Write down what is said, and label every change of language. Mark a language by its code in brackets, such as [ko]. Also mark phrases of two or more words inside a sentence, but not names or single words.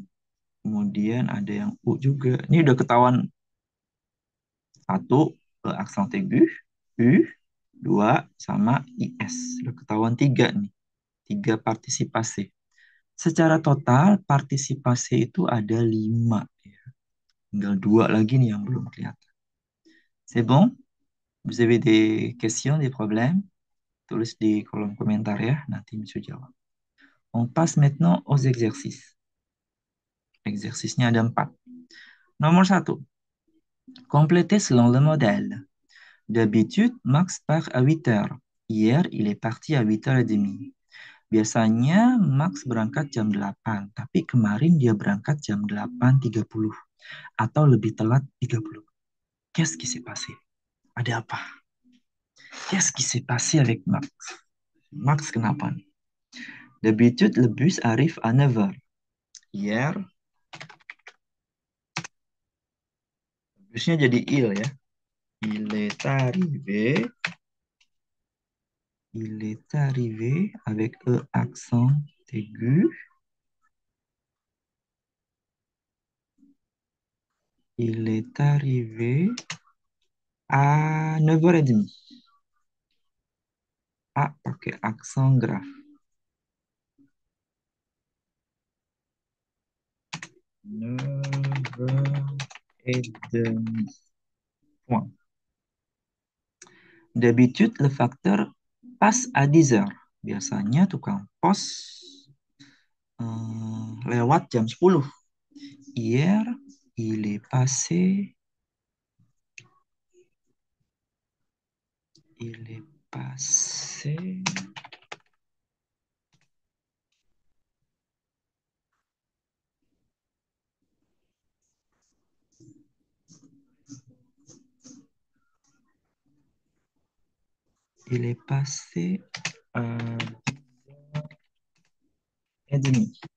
[id] Kemudian ada yang U juga. Ini udah ketahuan satu, [fr] E accent aigu, [id] U, dua, sama IS. Udah ketahuan tiga nih. Tiga partisipasi. Secara total, partisipasi itu ada 5. Ya. Tinggal 2 lagi nih yang belum kelihatan. [fr] C'est bon? Vous avez des questions, des problèmes? [id] Tulis di kolom komentar ya, nanti bisa jawab. [fr] On passe maintenant aux exercices. [id] Exercice-nya ada 4. Nomor 1. [fr] Complétez selon le modèle. D'habitude, Max part à 8 heures. Hier, il est parti à 8h30. [id] Biasanya Max berangkat jam 8, tapi kemarin dia berangkat jam 8.30 atau lebih telat 30. [fr] Qu'est-ce qui s'est passé? [id] Ada apa? [fr] Qu'est-ce qui s'est passé avec Max? [id] Max kenapa nih? [fr] D'habitude, le bus arrive à 9h. Hier, [id] busnya jadi il ya. [fr] Il est arrivé avec E accent aigu. Il est arrivé à 9h30. [id] A pakai aksen graf. [fr] 9h30. Point. D'habitude, le facteur passe à 10h. [id] Biasanya tukang pos lewat jam 10. [fr] Hier, il est passé. Il est passé. Il est passé à 10h30.